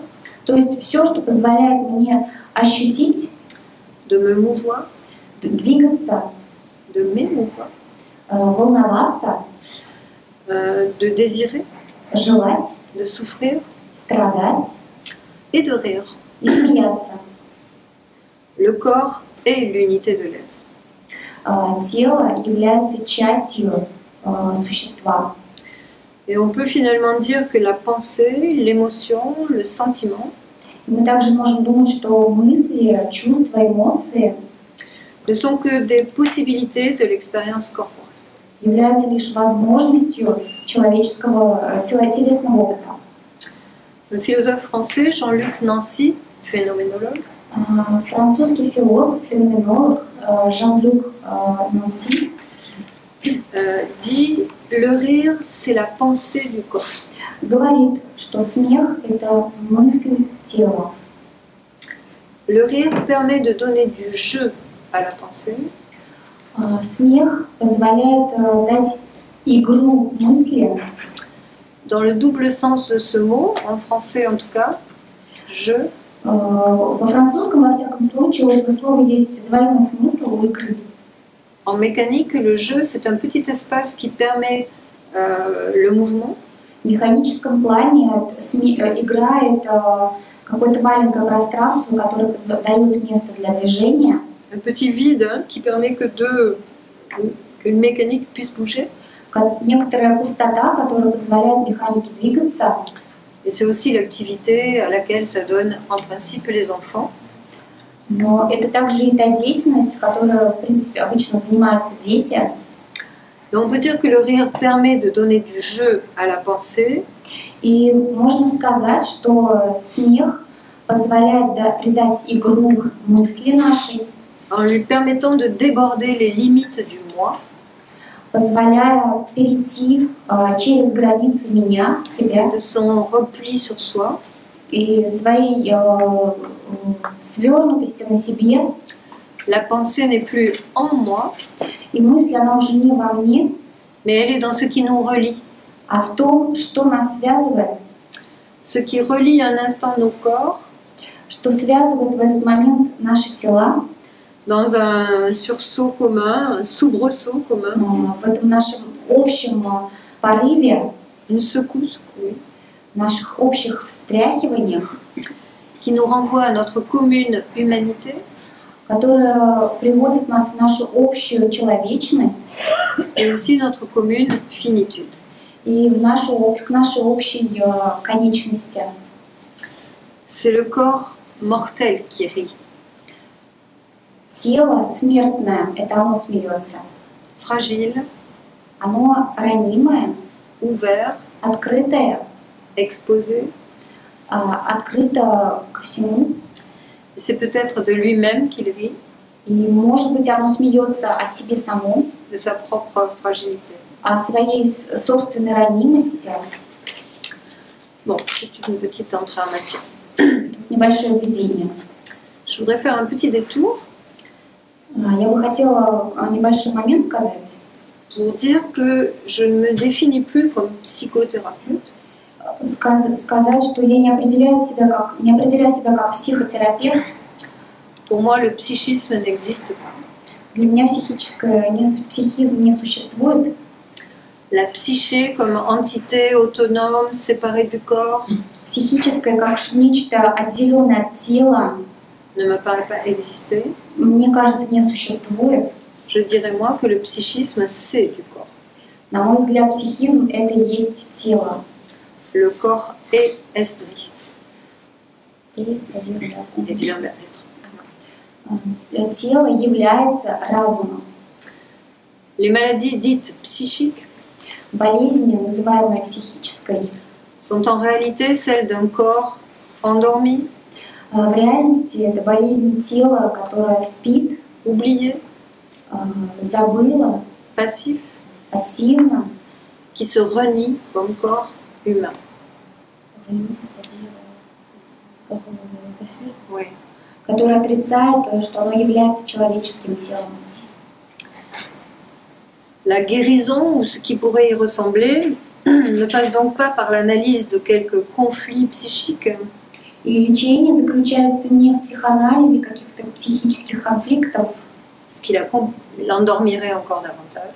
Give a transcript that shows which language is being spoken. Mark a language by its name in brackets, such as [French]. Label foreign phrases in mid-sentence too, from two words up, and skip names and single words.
[Russian] то есть все, что позволяет мне ощутить, [French] de me mouvoir, [Russian] двигаться, [French] de m'émouvoir, [Russian] волноваться, [French] de désirer, [Russian] желать, [French] de souffrir [Russian] страдать [French] et de rire. [Russian] и смеяться. [French] Le corps est l'unité de l'être. [Russian] Тело является частью существа. [French] Et on peut finalement dire que la pensée, l'émotion, le sentiment [Russian] И мы также можем думать, что мысли, чувства, эмоции [French] ne sont que des possibilités de l'expérience corporelle. [Russian] являются лишь возможностью человеческого телесного опыта. [French] Le philosophe français Jean-Luc Nancy, phénoménologue, [Russian] Французский философ, феноменолог Жан-Люк Нанси [French] dit « Le rire, c'est la pensée du corps ». [Russian] говорит, что смех – это мысль тела. [French] Le rire permet de donner du jeu à la pensée. [Russian] Смех позволяет дать игру мысли. [French] Dans le double sens de ce mot, en français en tout cas, jeu. [Russian] Во французском, во всяком случае, у этого слова есть двойной смысл у игры. [French] En mécanique, le jeu, c'est un petit espace qui permet le mouvement. [Russian] В mеханическом плане игра – это какое-то маленькое пространство, которое дает место для движения. [French] Un petit vide qui permet qu'une mécanique puisse bouger. [Russian] Некоторая пустота, которая позволяет механике двигаться. [French] Et c'est aussi l'activité à laquelle s'adonnent en principe les enfants. [Russian] Но это также и та деятельность, которой, в принципе, обычно занимаются дети. [French] Et on peut dire que le rire permet de donner du jeu à la pensée. [Russian] И можно сказать, что смех позволяет придать игру мысли нашей, [French] En lui permettant de déborder les limites du moi. [Russian] позволяя перейти через границы меня, себя, [French] De son repli sur soi. [Russian] и своей свернутости на себе. [French] La pensée n'est plus en moi, [Russian] И мысль, она уже не во мне, [French] mais elle est dans ce qui nous relie. [Russian] а в том, что нас связывает, [French] Ce qui relie un instant nos corps [Russian] что связывает в этот момент наши тела, [French] dans un sursaut commun, un soubresaut commun, [Russian] в этом нашем общем порыве, [French] une secousse, oui, [Russian] в наших общих встряхиваниях, [French] qui nous renvoie à notre commune humanité. [Russian] которая приводит нас в нашу общую человечность [French] Et aussi notre commune finitude. [Russian] и к нашей общей конечности. [French] C'est le corps mortel qui rit, [Russian] Тело смертное, это оно смеется. [French] fragile, [Russian] Оно ранимое, [French] ouvert, [Russian] открытое, [French] exposé. [Russian] открыто ко всему. [French] Et c'est peut-être de lui-même qu'il rit, [Russian] И, может быть, оно смеется о себе самом, [French] de sa propre fragilité. [Russian] о своей собственной ранимости. [French] Bon, c'est une petite entrée en matière. [Russian] Небольшое введение. [French] Je voudrais faire un petit détour [Russian] Я бы хотела небольшой момент сказать. [French] pour dire que je ne me définis plus comme psychothérapeute. [Russian] Сказать, что я не определяю себя как психотерапевт. [French] Pour moi, le psychisme n'existe pas. [Russian] Для меня психизм не существует. [French] La psyché comme entité autonome, séparée du corps, [Russian] Психическое как нечто отделенное от тела, [French] ne me paraît pas exister. [Russian] мне кажется, не существует. [French] Je dirais moi que le psychisme, c'est du corps. [Russian] На мой взгляд, психизм – это и есть тело. [French] Le corps est esprit. Et Et vient d'être. [Russian] Тело является разумом. [French] Les maladies dites psychiques [Russian] Болезнь, называемая психической, [French] sont en réalité celles d'un corps endormi, [Russian] в реальности это болезнь тела, которая спит, [French] oublié, [Russian] забыла, [French] passif, [Russian] пассивно, [French] qui se renie comme corps humain. Oui. [Russian] которая отрицает, что оно является человеческим телом. [French] La guérison, ou ce qui pourrait y ressembler, ne passe donc pas par l'analyse de quelques conflits psychiques, [Russian] И лечение заключается не в психоанализе каких-то психических конфликтов, [French] ce qui l'endormirait encore davantage,